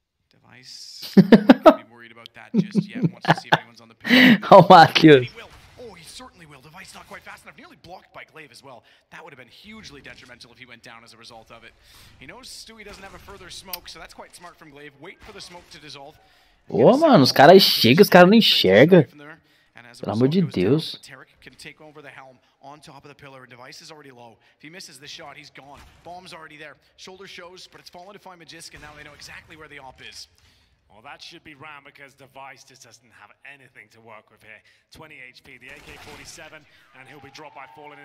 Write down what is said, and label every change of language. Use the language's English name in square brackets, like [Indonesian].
[English] Device, not be worried about that just yet. Wants to see if anyone's on the pin. Oh, Matheus. Oh, he certainly will. Device not quite fast enough. Nearly blocked by Glaive as well. That would have been hugely detrimental if he went down as a result of it. He knows Stewie doesn't have a further smoke, so that's quite smart from Glaive. Wait for the smoke to dissolve. [Portuguese] Ô, mano, os caras chegam, os caras não enxergam. Pelo amor de Deus. [English] Can take over the helm on top of the pillar, and Device is already low. If he misses the shot, he's gone. Bomb's already there. Shoulder shows, but it's fallen to find Magisk, and now they know exactly where the op is. Well, that should be round because Device just doesn't have anything to work with here. 20 HP, the AK-47, and he'll be dropped by Fallen.